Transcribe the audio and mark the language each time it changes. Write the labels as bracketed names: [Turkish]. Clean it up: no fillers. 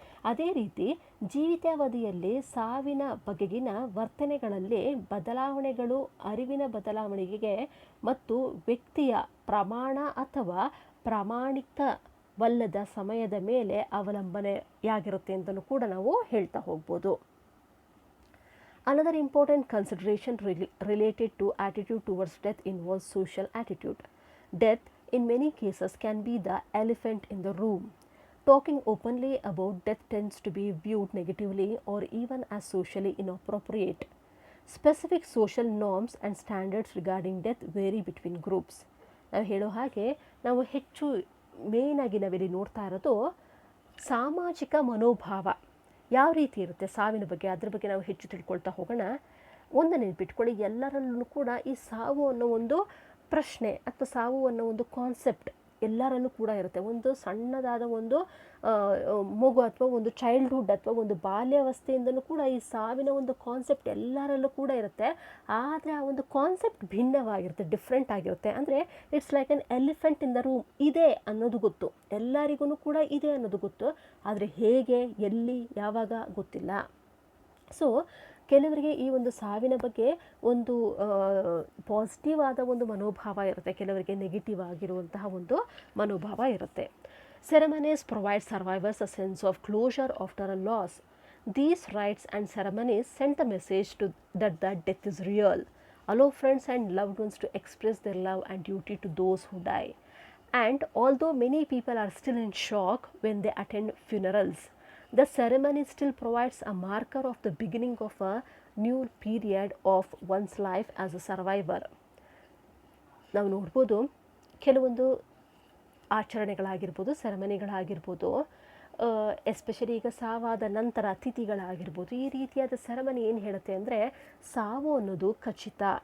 [Kannada] ಅದೇ ರೀತಿ ಜೀವಿತಾವಧಿಯಲ್ಲಿ ಸಾವಿನ ಬಗೆಗಿನ ವರ್ತನೆಗಳಲ್ಲಿ ಬದಲಾವಣೆಗಳು ಅರಿವಿನ ಬದಲಾವಣೆಗೆ ಮತ್ತು ವ್ಯಕ್ತಿಯ ಪ್ರಮಾಣ ಅಥವಾ ಪ್ರಾಮಾಣಿಕವಲ್ಲದ ಸಮಯದ ಮೇಲೆ ಅವಲಂಬನೆಯಾಗಿರುತ್ತೆ ಅಂತಲೂ ಕೂಡ ನಾವು ಹೇಳ್ತಾ ಹೋಗ್ಬೋದು. [English] Another important consideration related to attitude towards death involves social attitude. Death, in many cases, can be the elephant in the room. Talking openly about death tends to be viewed negatively or even as socially inappropriate. Specific social norms and standards regarding death vary between groups. [Kannada] ನಾವು ಹೇಳೋ ಹಾಗೆ ನಾವು ಹೆಚ್ಚು ಮೇಯ್ನಾಗಿ ನಾವಿಲ್ಲಿ ನೋಡ್ತಾ ಇರೋದು ಸಾಮಾಜಿಕ ಮನೋಭಾವ ಯಾವ ರೀತಿ ಇರುತ್ತೆ ಸಾವಿನ ಬಗ್ಗೆ, ಅದ್ರ ಬಗ್ಗೆ ನಾವು ಹೆಚ್ಚು ತಿಳ್ಕೊಳ್ತಾ ಹೋಗೋಣ. ಒಂದು ನೆನಪಿಟ್ಕೊಳ್ಳಿ, ಎಲ್ಲರಲ್ಲೂ ಕೂಡ ಈ ಸಾವು ಅನ್ನೋ ಒಂದು ಪ್ರಶ್ನೆ ಅಥವಾ ಸಾವು ಅನ್ನೋ ಒಂದು ಕಾನ್ಸೆಪ್ಟ್ ಎಲ್ಲರಲ್ಲೂ ಕೂಡ ಇರುತ್ತೆ. ಒಂದು ಸಣ್ಣದಾದ ಒಂದು ಮಗು ಅಥವಾ ಒಂದು ಚೈಲ್ಡ್ಹುಡ್ ಅಥವಾ ಒಂದು ಬಾಲ್ಯಾವಸ್ಥೆಯಿಂದಲೂ ಕೂಡ ಈ ಸಾವಿನ ಒಂದು ಕಾನ್ಸೆಪ್ಟ್ ಎಲ್ಲರಲ್ಲೂ ಕೂಡ ಇರುತ್ತೆ. ಆದರೆ ಆ ಒಂದು ಕಾನ್ಸೆಪ್ಟ್ ಭಿನ್ನವಾಗಿರುತ್ತೆ, ಡಿಫ್ರೆಂಟ್ ಆಗಿರುತ್ತೆ. ಅಂದರೆ [English] it's like an elephant in the room, [Kannada] ಇದೆ ಅನ್ನೋದು ಗೊತ್ತು, ಎಲ್ಲರಿಗೂ ಕೂಡ ಇದೆ ಅನ್ನೋದು ಗೊತ್ತು, ಆದರೆ ಹೇಗೆ, ಎಲ್ಲಿ, ಯಾವಾಗ ಗೊತ್ತಿಲ್ಲ. ಸೊ ಕೆಲವರಿಗೆ ಈ ಒಂದು ಸಾವಿನ ಬಗ್ಗೆ ಒಂದು ಪಾಸಿಟಿವ್ ಆದ ಒಂದು ಮನೋಭಾವ ಇರುತ್ತೆ, ಕೆಲವರಿಗೆ ನೆಗೆಟಿವ್ ಆಗಿರುವಂತಹ ಒಂದು ಮನೋಭಾವ ಇರುತ್ತೆ. [English] Ceremonies provide survivors a sense of closure after a loss. These rites and ceremonies send the message to that death is real. Allow friends and loved ones to express their love and duty to those who die. And although many people are still in shock when they attend funerals, the ceremony still provides a marker of the beginning of a new period of one's life as a survivor. [Kannada] ನಾವು ನೋಡ್ಬೋದು ಕೆಲವೊಂದು ಆಚರಣೆಗಳಾಗಿರ್ಬೋದು, ಸೆರೆಮನಿಗಳಾಗಿರ್ಬೋದು, especially ಈಗ ಸಾವಾದ ನಂತರ ತಿಥಿಗಳಾಗಿರ್ಬೋದು, ಈ ರೀತಿಯಾದ ceremony ಏನು ಹೇಳುತ್ತೆ ಅಂದರೆ ಸಾವು ಅನ್ನೋದು ಖಚಿತ.